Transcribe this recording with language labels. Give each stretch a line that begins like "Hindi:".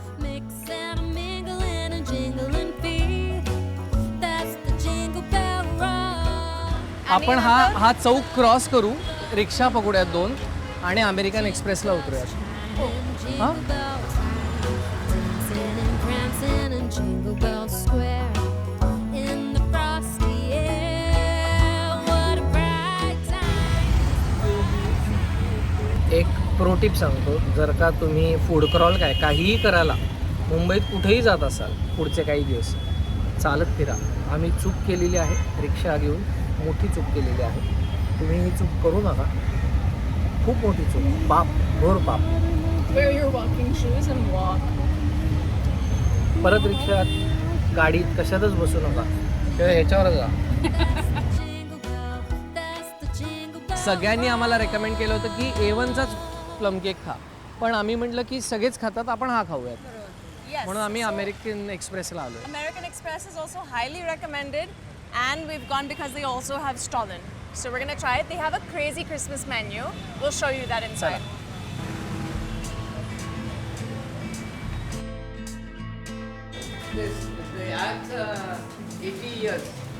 English: Mix and mingle in a jingling feet. That's the jingle bell rock.
Marathi: आपण हा चौक cross करू, रिक्षा पकडूयात 2 आणि American एक्सप्रेसला उतरूयात.
English: Jingle bells, prancing and prancing in Jingle Bell Square. In the frosty air, what a bright time.
Marathi: एक pro tip सांगतो, जर का तुम्ही food crawl काहीही करायला मुंबईत कुठेही जात असाल पुढचे काही दिवस, चालत फिरा. आम्ही चूक केलेली आहे, रिक्षा घेऊन मोठी चूक केलेली आहे. तुम्ही ही चूक करू नका, खूप मोठी चूक, पाप, घोर पाप.
English: Wear your walking shoes and walk.
Marathi: परत रिक्षात, गाडीत कशातच बसू नका, किंवा ह्याच्यावर जा.
English: Jingle bell, that's the jingle bell.
Marathi: सगळ्यांनी आम्हाला रेकमेंड केलं होतं की A1चाच प्लम केक खा, पण आम्ही म्हटलं की सगळेच खातात, आपण हा खाऊयात.
English: Yes.
Marathi: म्हणून आम्ही अमेरिकन एक्सप्रेसला आलो.
English: American Express is also highly recommended, and we've gone because they also have Stollen. So we're gonna try it. They have a crazy Christmas menu. We'll show you that inside. That's 80 years.